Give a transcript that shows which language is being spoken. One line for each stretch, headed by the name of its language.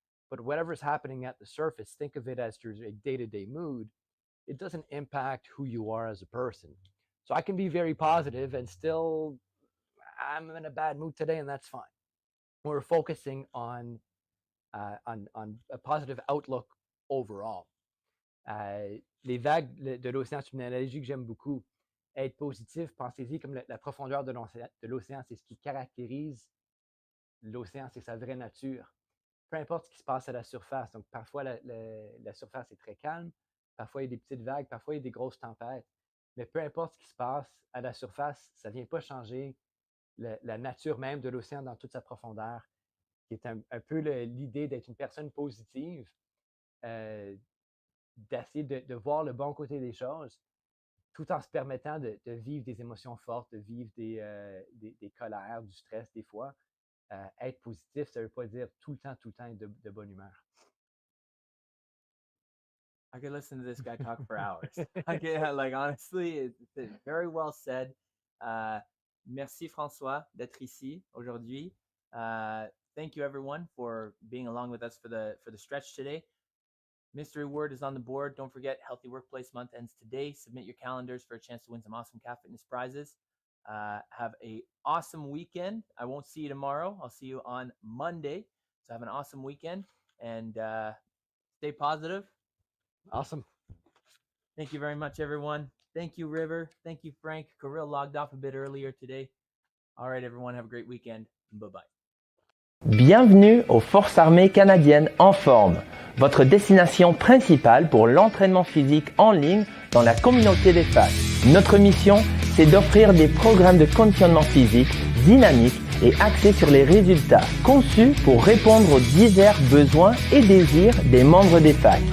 English: But whatever's happening at the surface, think of it as your day-to-day mood. It doesn't impact who you are as a person. So I can be very positive and still, I'm in a bad mood today, and that's fine. We're focusing on a positive outlook overall.
French: Les vagues de l'océan, c'est une analogie que j'aime beaucoup. Être positif, pensez-y comme la profondeur de l'océan, c'est ce qui caractérise l'océan, c'est sa vraie nature. Peu importe ce qui se passe à la surface. Donc, parfois, la surface est très calme. Parfois, il y a des petites vagues. Parfois, il y a des grosses tempêtes. Mais peu importe ce qui se passe à la surface, ça ne vient pas changer la nature même de l'océan dans toute sa profondeur, qui est un peu l'idée d'être une personne positive, d'essayer de voir le bon côté des choses, tout en se permettant de vivre des émotions fortes, de vivre des colères, du stress des fois. Être positif, ça ne veut pas dire tout le temps être de bonne humeur.
English: I could listen to this guy talk for hours. Like honestly, it's very well said.
French: Merci François d'être ici aujourd'hui.
English: Thank you everyone for being along with us for the stretch today. Mystery word is on the board. Don't forget, Healthy Workplace Month ends today. Submit your calendars for a chance to win some awesome Calf Fitness prizes. Have an awesome weekend. I won't see you tomorrow. I'll see you on Monday. So have an awesome weekend and stay positive. Awesome. Thank you very much, everyone. Thank you, River. Thank you, Frank. Kirill logged off a bit earlier today. All right, everyone. Have a great weekend. Bye-bye.
French: Bienvenue aux Forces armées canadiennes en forme, votre destination principale pour l'entraînement physique en ligne dans la communauté d'Espace. Notre mission, c'est d'offrir des programmes de conditionnement physique dynamiques et axés sur les résultats, conçus pour répondre aux divers besoins et désirs des membres d'Espace.